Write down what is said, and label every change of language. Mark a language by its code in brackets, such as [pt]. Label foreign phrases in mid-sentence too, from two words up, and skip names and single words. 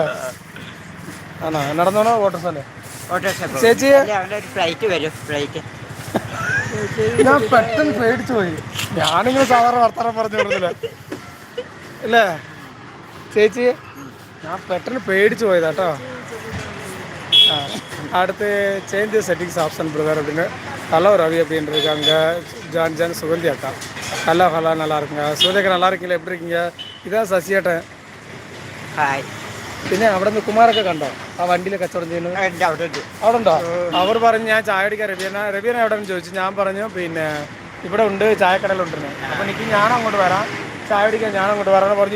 [ml] ആണോ നടന്നോണോ ഓട്ടോസല്ലേ? ചേച്ചി ഫ്ലൈറ്റ് വരും, ഫ്ലൈറ്റ്. ഞാൻ പെട്ടെന്ന് പേടിച്ചു പോയി. ഞാനിങ്ങനെ സാധാരണ വർത്തമാനം പറഞ്ഞു കൊടുത്തില്ല ഇല്ലേ ചേച്ചി? ഞാൻ പെട്ടെന്ന് പേടിച്ചു പോയതാട്ടോ. [ta] ஆ அடுத்து [en] change settings option brother [ta] அப்படின்னு. ஹலோ ரவி அப்படின்னு இருக்காங்க. ஜான் ஜான் சுகந்தி அக்கா. ஹலோ ஹலோ நல்லா இருக்குங்க. சுகந்தியக்கா நல்லா இருக்கீங்களா? எப்படி இருக்கீங்க? [ml] ഇതാണ് ശശിയേട്ടൻ. ഹായ്. പിന്നെ അവിടെ നിന്ന് കുമാരൊക്കെ കണ്ടോ? ആ വണ്ടിയിൽ കച്ചവടം ചെയ്യുന്നത് അവിടെ ഉണ്ടോ? അവർ പറഞ്ഞു ഞാൻ ചായ അടിക്കാൻ രവിയന എവിടെ ചോദിച്ചു. ഞാൻ പറഞ്ഞു പിന്നെ ഇവിടെ ഉണ്ട്, ചായക്കടയിലുണ്ടെന്ന്. അപ്പോൾ എനിക്ക് ഞാൻ അങ്ങോട്ട് വരാം, ചായ അടിക്കാൻ ഞാൻ അങ്ങോട്ട് വരാമെന്ന് പറഞ്ഞു.